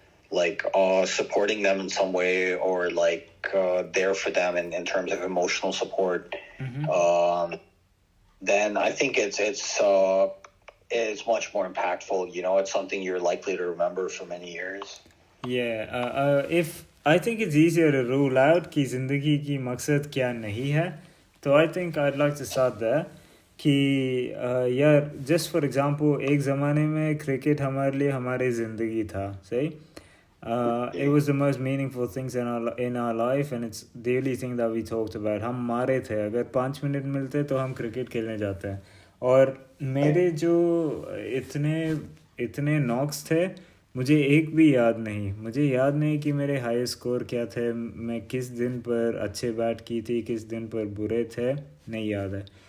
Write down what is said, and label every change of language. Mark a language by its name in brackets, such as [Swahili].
[English] like supporting them in some way, or like there for them in terms of emotional support, then I think it's much more impactful. You know, it's something you're likely to remember for many years. If I think it's easier to rule out [Hindi] कि ज़िंदगी की मकसद क्या नहीं है, तो [English] I think I'd like to start there [Hindi] कि यार [English] just for example [Hindi] एक ज़माने में क्रिकेट हमारे लिए हमारी ज़िंदगी था, सही? [English] It was the most meaningful things in our life, and it's the only thing that we talked about. [Hindi] हम मारे थे, अगर 5 मिनट मिलते तो हम क्रिकेट खेलने जाते हैं. और मेरे जो इतने नॉक्स थे, मुझे एक भी याद नहीं. मुझे याद नहीं कि मेरे हाई स्कोर क्या थे, मैं किस दिन पर अच्छे बैट की थी, किस दिन पर बुरे थे, नहीं याद है.